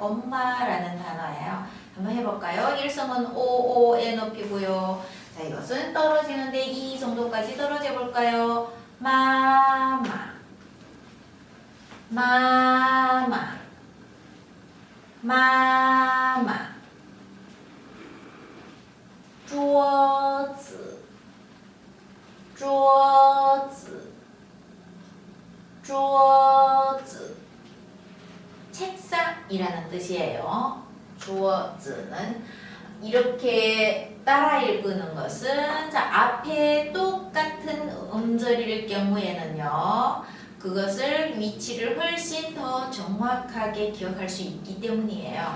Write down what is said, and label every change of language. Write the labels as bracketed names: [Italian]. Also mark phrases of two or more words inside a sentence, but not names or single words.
[Korean] 엄마라는 단어예요. 한번 해볼까요? 일성은 오오에 높이고요. 자, 이것은 떨어지는데 이 정도까지 떨어져 볼까요? [Chinese] 妈妈 妈妈 妈妈桌子桌子桌子 [Korean] 책상이라는 뜻이에요. 桌子는 이렇게 따라 읽는 것은 자, 앞에 똑같은 음절일 경우에는요. 그것을 위치를 훨씬 더 정확하게 기억할 수 있기 때문이에요.